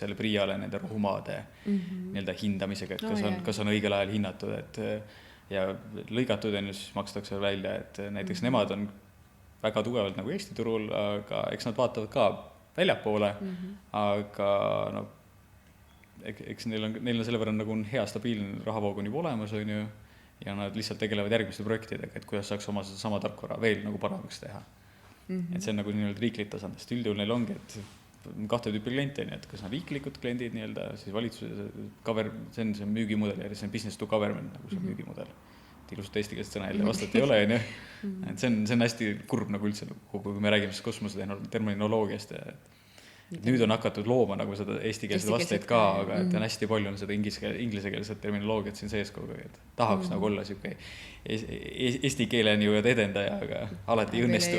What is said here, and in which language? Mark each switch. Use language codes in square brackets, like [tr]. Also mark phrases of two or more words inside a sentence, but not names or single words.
[et] selle Priiale nende rohumaade nii-öelda hindamisega, et kas on õigel ajal hinnatud, et ja lõigatud on ju siis makstakse välja, et näiteks nemad on väga tugevalt nagu Eesti turul, aga eks nad vaatavad ka väljapoole, aga no, eks neil on selle võrra nagu hea stabiilne rahavoog on juba olemas, on ju, ja nad lihtsalt tegelevad järgmiste projektidega, et kuidas saaks oma sama tarkvara veel nagu paremaks teha. Et see on nagu nii-öelda riiklik tasand, sest üldjuhul neil ongi, et kahte tüüpi kliente, nii et kas on riiklikud kliendid nii-öelda, siis valitsuse see on see müügimudel ja see on [en] business to government [et] nagu see müügimudel. Ilusat eesti keelest sõna jälle vastat ei ole, et see on hästi kurb nagu üldse, kui me räägime siis kosmose terminoloogiast ja nüüd on hakatud looma nagu seda eestikeelset vasteid ka, aga et on hästi palju on seda inglisekeelset terminoloogiat siin sees kogu, et tahaks nagu olla siuke eesti keele nii-öelda edendaja, aga alati ei õnnestu.